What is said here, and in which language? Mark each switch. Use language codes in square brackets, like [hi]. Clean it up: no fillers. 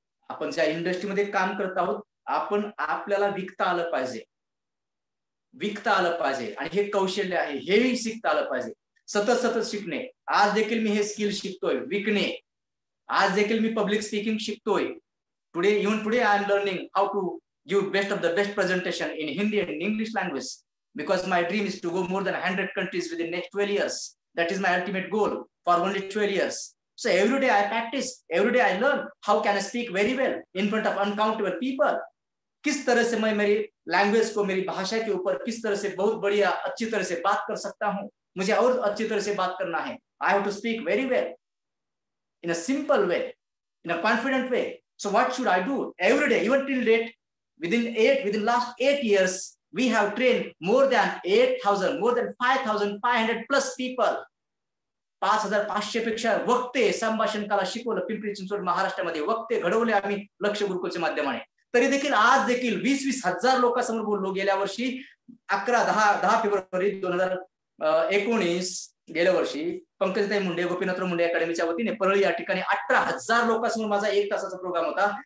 [mr] आपण ज्या इंडस्ट्रीमध्ये काम करत आहोत, आपल्याला विकता आलं पाहिजे, विकता आलं पाहिजे. आणि हे कौशल्य आहे, हेही शिकता आलं पाहिजे. सतत शिकणे. आज देखील मी हे स्किल शिकतोय, विकणे. आज देखील मी पब्लिक स्पीकिंग शिकतोय. [en] Even today I am learning how to give best of the best presentation in Hindi and English language, because my dream is to go more than 100 countries within next 12 years. That is my ultimate goal for only 12 years. So every day I practice, every day I learn how can I speak very well in front of uncountable people. [hi] किस तरह से मैं मेरी language को, मेरी भाषा के ऊपर किस तरह से बहुत बढ़िया अच्छी तरह से बात कर सकता हूँ. मुझे और अच्छी तरह से बात करना है. [en] I have to speak very well in a simple way, in a confident way. So what should I do? Every day, even till date, within last 8 years, we have trained more than 8,000, more than 5,500 plus people. [mr] 5500 पेक्षा वक्ते संभाषण कला शिकवलं पिंपरी चिंचवड महाराष्ट्रामध्ये, वक्ते घडवले आम्ही लक्ष गुरुकुलच्या माध्यमाने. तरी देखील आज देखील 20-20 हजार लोकांसमोर बोललो. गेल्या वर्षी 10 फेब्रुवारी 2019 गेल्या वर्षी पंकजताई मुंडे गोपीनाथराव मुंडे अकॅडमीच्या वतीने परळी या ठिकाणी 18,000 लोकांसमोर माझा 1 तासाचा प्रोग्राम होता.